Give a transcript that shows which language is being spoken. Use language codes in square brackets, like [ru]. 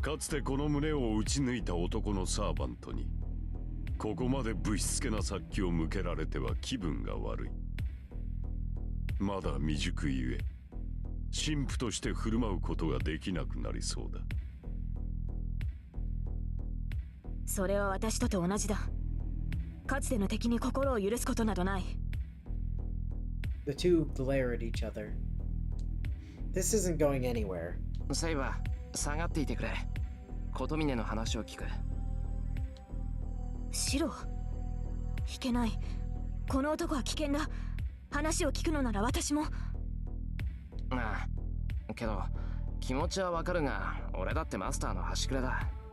[ja] かつてこの胸を打ち抜いた男のサーバントにここまでぶしつけな殺気を向けられては気分が悪い。まだ未熟ゆえ神父として振る舞うことができなくなりそうだ。それは私とて同じだ。かつての敵に心を許すことなどない。 [en] The two glare at each other. This isn't going anywhere. [ja] セイバー、下がっていてくれ。琴峰の話を聞く。シロ、いけない。この男は危険だ。話を聞くのなら私も。ああ、けど気持ちはわかるが、俺だってマスターの端くれだ。